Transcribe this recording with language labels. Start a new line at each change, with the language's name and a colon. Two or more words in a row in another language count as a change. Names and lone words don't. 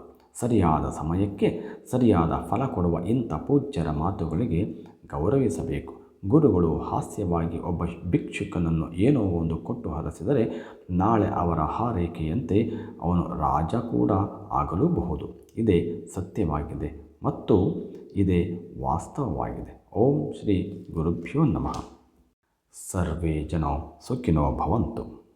Kannada: ಸರಿಯಾದ ಸಮಯಕ್ಕೆ ಸರಿಯಾದ ಫಲ ಕೊಡುವ ಇಂಥ ಪೂಜ್ಯರ ಮಾತುಗಳಿಗೆ ಗೌರವಿಸಬೇಕು. ಗುರುಗಳು ಹಾಸ್ಯವಾಗಿ ಒಬ್ಬ ಭಿಕ್ಷುಕನನ್ನು ಏನೋ ಒಂದು ಕೊಟ್ಟು ಹರಸಿದರೆ ನಾಳೆ ಅವರ ಹಾರೈಕೆಯಂತೆ ಅವನು ರಾಜ ಕೂಡ ಆಗಲೂಬಹುದು. ಇದೇ ಸತ್ಯವಾಗಿದೆ ಮತ್ತು ಇದೇ ವಾಸ್ತವವಾಗಿದೆ.
Sanskrit: ಓಂ ಶ್ರೀ ಗುರುಭ್ಯೋ ನಮಃ. ಸರ್ವೇ ಜನೋ ಸುಖಿನೋ ಭವಂತು.